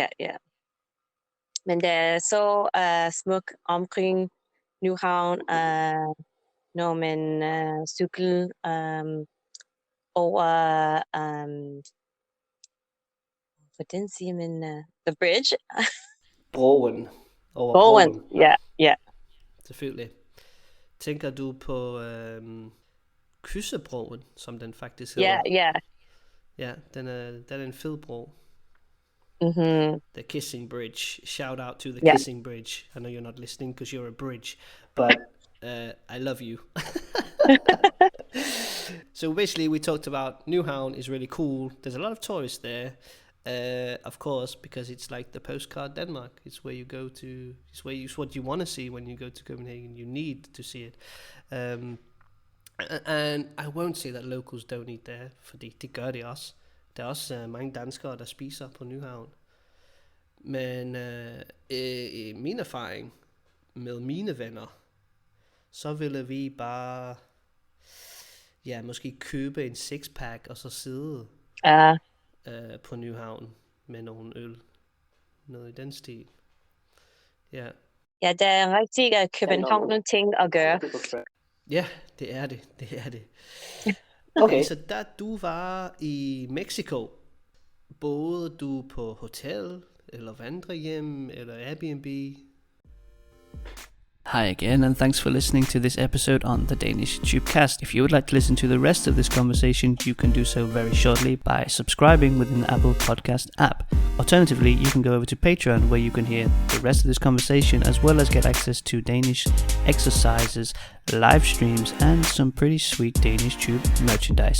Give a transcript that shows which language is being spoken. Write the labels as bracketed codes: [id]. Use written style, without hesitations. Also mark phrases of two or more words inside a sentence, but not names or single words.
[da] Men det er så smuk omkring Nyhavn, når man cykler over, hvordan siger man, [en] the bridge? [da] Broen. Broen, ja. Selvfølgelig. Tænker du på Kyssebroen, som den faktisk hedder? Ja. Ja, den er en fed bro. [en] The Kissing Bridge. Shout out to the Kissing Bridge. I know you're not listening because you're a bridge, but I love you. So basically we talked about Nyhavn is really cool. There's a lot of tourists there, of course, because it's like the postcard Denmark. It's where you go to, it's what you want to see when you go to Copenhagen. You need to see it. And I won't say that locals don't eat there, [da] fordi det gør de også. Der er også mange danskere, der spiser på Nyhavn. Men i min erfaring med mine venner, så ville vi bare måske købe en sixpack og så sidde på Nyhavn med nogle øl. Noget i den stil. Ja. Ja, der er rigtig København ting at gøre. Ja, det er det. Okay, så da du var i Mexico, boede du på hotel, eller vandrehjem, eller Airbnb? [en] Hi again, and thanks for listening to this episode on the Danish Tubecast. If you would like to listen to the rest of this conversation, you can do so very shortly by subscribing within the Apple Podcast app. Alternatively, you can go over to Patreon, where you can hear the rest of this conversation, as well as get access to Danish exercises, live streams, and some pretty sweet Danish Tube merchandise.